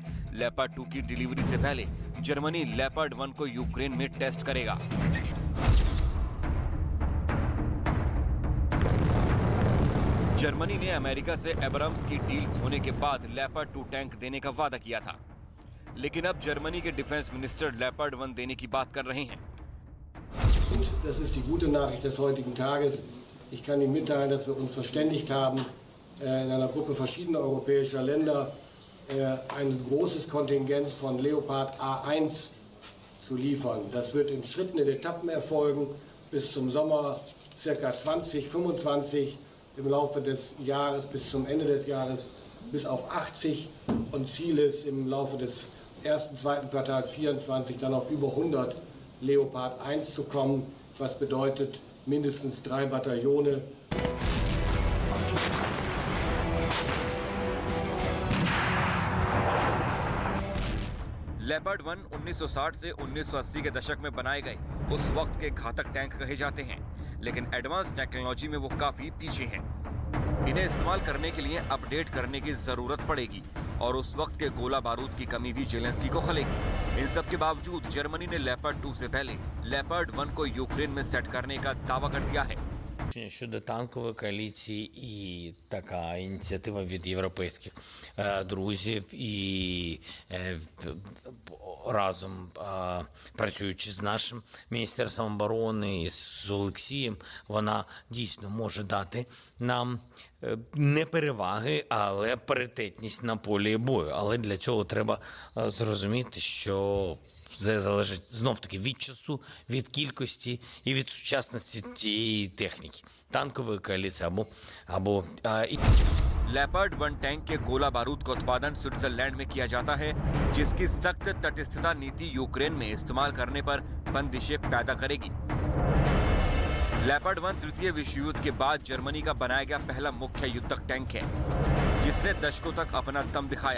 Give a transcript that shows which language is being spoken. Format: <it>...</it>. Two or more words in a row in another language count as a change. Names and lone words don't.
<hi>लेपर्ड 2 की डिलीवरी से पहले जर्मनी लेपर्ड 1 को यूक्रेन में टेस्ट करेगा। जर्मनी ने अमेरिका से एब्राम्स की डील्स होने के बाद लेपर्ड 2 टैंक देने का वादा किया था, लेकिन अब जर्मनी के</hi> <en>defence minister</en> <hi>लेपर्ड 1 देने की बात कर रहे हैं।</hi> <de>Das ist die gute Nachricht des heutigen Tages. Ich kann Ihnen mitteilen, dass wir uns verständigt haben, in einer Gruppe verschiedener europäischer Länder ein großes Kontingent von Leopard A1 zu liefern. Das wird in Schritten, in Etappen erfolgen, bis zum Sommer ca. 2025, im Laufe des Jahres bis zum Ende des Jahres bis auf 80 und Ziel ist im Laufe des ersten, zweiten Quartals 24 dann auf über 100 Leopard 1 zu kommen, was bedeutet mindestens 3 Bataillone.</de> <hi>लेपर्ड 1 1960 से 1980 के दशक में बनाए गए उस वक्त के घातक टैंक कहे जाते हैं, लेकिन</hi> <en>advance technology</en> <hi>में वो काफी पीछे हैं। इन्हें इस्तेमाल करने के लिए अपडेट करने की जरूरत पड़ेगी और उस वक्त के गोला बारूद की कमी भी जेलेंस्की को खलेगी। इन सब के बावजूद जर्मनी ने लेपर्ड 2 से पहले लेपर्ड 1 को यूक्रेन में सेट करने का दावा कर दिया है।</hi> <uk>Щодо танкової коаліції і така ініціатива від європейських друзів і разом працюючи з нашим Міністерством оборони і з Олексієм, вона дійсно може дати нам не переваги, але паритетність на полі бою. Але для цього треба зрозуміти, що це залежить знов-таки від часу, від кількості і від сучасності тієї техніки. Танкової коаліції або</uk> <hi>लेपर्ड 1 टैंक के गोला बारूद का उत्पादन स्विट्जरलैंड में किया जाता है, जिसकी सख्त तटस्थता नीति यूक्रेन में इस्तेमाल करने पर बंदिशें पैदा करेगी। लेपर्ड 1 तृतीय विश्व युद्ध के बाद जर्मनी का बनाया गया पहला मुख्य युद्धक टैंक है, जिसने दशकों तक अपना दम दिखाया।</hi>